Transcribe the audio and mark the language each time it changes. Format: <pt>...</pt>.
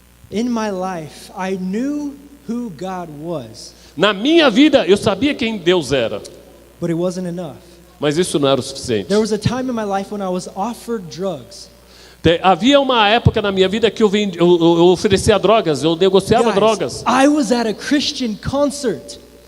<en>In my life, I knew who God was,</en> <pt>Na minha vida, eu sabia quem Deus era.</pt> <en>but it wasn't enough.</en> <pt>Mas isso não era o suficiente.</pt> <en>There was a time in my life when I was offered drugs.</en> <pt>Havia uma época na minha vida que eu oferecia drogas, eu negociava</pt> <en>Guys,</en> <pt>drogas.</pt> <en>I was at a Christian concert.</en>